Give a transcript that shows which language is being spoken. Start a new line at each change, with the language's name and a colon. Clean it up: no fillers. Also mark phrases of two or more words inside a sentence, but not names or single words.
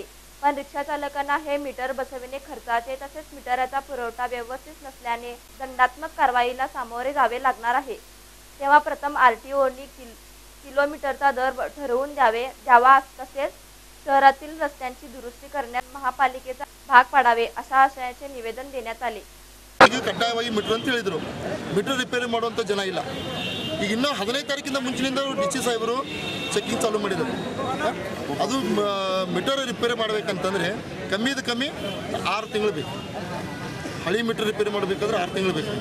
Marathi: पण रिक्षा चालकांना हे मीटर बसविणे खर्चाचे तसेच मीटरचा पुरवठा व्यवस्थित नसल्याने दंडात्मक कारवाईला सामोरे जावे लागणार आहे. तेव्हा प्रथम आरटीओनी किलोमीटरचा दर ठरवून द्यावा तसेच शहरातील रस्त्यांची दुरुस्ती करण्यात महापालिकेचा भाग पाडावे अशा आशयाचे निवेदन देण्यात आले.
Kannada: ಕಡ್ಡಾಯವಾಗಿ ಮೀಟರ್ ಅಂತ ಹೇಳಿದ್ರು. ಮೀಟರ್ ರಿಪೇರಿ ಮಾಡುವಂಥ ಜನ ಇಲ್ಲ. ಈಗ ಇನ್ನೂ 15 ತಾರೀಕಿಂದ ಮುಂಚಿನಿಂದ ಡಿಸಿ ಸಾಹೇಬರು ಚೆಕಿಂಗ್ ಚಾಲೂ ಮಾಡಿದ್ದಾರೆ. ಅದು ಮೀಟರ್ ರಿಪೇರಿ ಮಾಡಬೇಕಂತಂದರೆ ಕಮ್ಮಿ 6 ತಿಂಗಳು ಬೇಕು. ಹಳಿ ಮೀಟರ್ ರಿಪೇರಿ ಮಾಡಬೇಕಾದ್ರೆ 6 ತಿಂಗಳು ಬೇಕು.